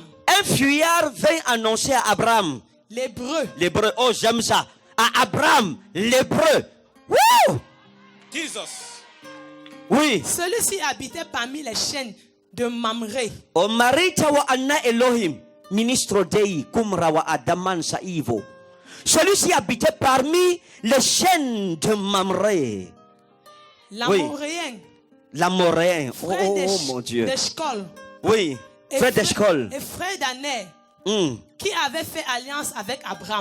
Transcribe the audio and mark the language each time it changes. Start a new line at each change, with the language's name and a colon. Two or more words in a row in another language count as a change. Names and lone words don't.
French: Un fuyard vint annoncer à Abraham, l'Hébreu, l'hébreu. Oh, j'aime ça. À Abraham, l'hébreu. Wouh! Jesus. Oui. celui-ci habitait parmi les chaînes de Mamré. O marita wa anna Elohim, ministre Dei, kumrawa adaman saivo. Celui-ci habitait parmi les chaînes de Mamré. L'Amoréen, L'Amoréen. Oh, frère oh, mon Dieu. d'Eshcol, Oui. Frère d'Eshcol. et frère d'Aner, qui avait fait alliance avec Abraham.